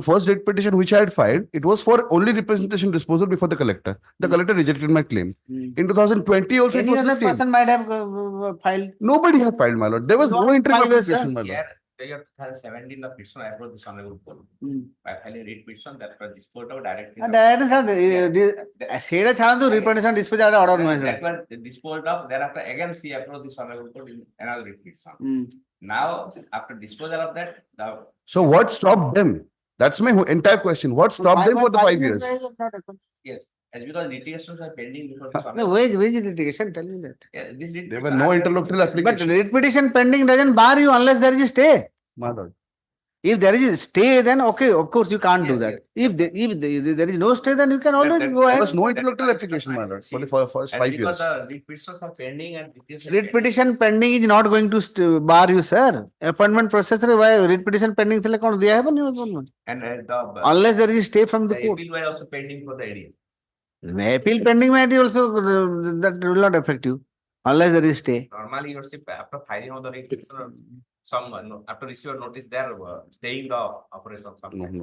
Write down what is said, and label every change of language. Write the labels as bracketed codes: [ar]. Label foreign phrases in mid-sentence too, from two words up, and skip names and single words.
[en] the first writ petition which I had filed, it was for only representation disposal before the collector. The collector rejected my claim. In 2020 also, it Any was the other same. person might have filed. Nobody had filed, my lord. There was no Not interim 5 years, application, my lord. Here, the year 2017, the petitioner approached this honorable court by filing writ petition that was disposed of directly. [or] ସେଇଟା ଛାଡ଼ନ୍ତୁ [en] reproduction dispute order [or] ନୁହେଁ [en] That was disposed of. Thereafter, again, she approached this honorable court in another writ petition. Now, after disposal of that, So what stopped them? That's my entire question. What stopped them for the 5 years? yes, as because litigations are pending before this No, honorable. where is litigation? Tell me that. Yeah, this writ There were petition- no interlocutory But applications. writ petition pending doesn't bar you unless there is a stay. My lord. If there is a stay, then okay, of course you can't do Yes, that. yes. If there is no stay, then you can always that- go There ahead. was no interlocutory application, my lord, for the first As 5 because years. the writ petitions are pending and litigation. Writ petition pending is not going to bar you, sir. Appointment process [or] रे [en] why writ petition pending [or] ଥିଲେ କଣ ଦିଆ ହେବନି appointment? [en] And the Unless there is a stay from the the court. appeal were also pending for the ADA. Appeal pending might also that will not affect you unless there is stay. Normally, your ship after filing of the writ petition, after receive notice, they are staying the operation sometimes.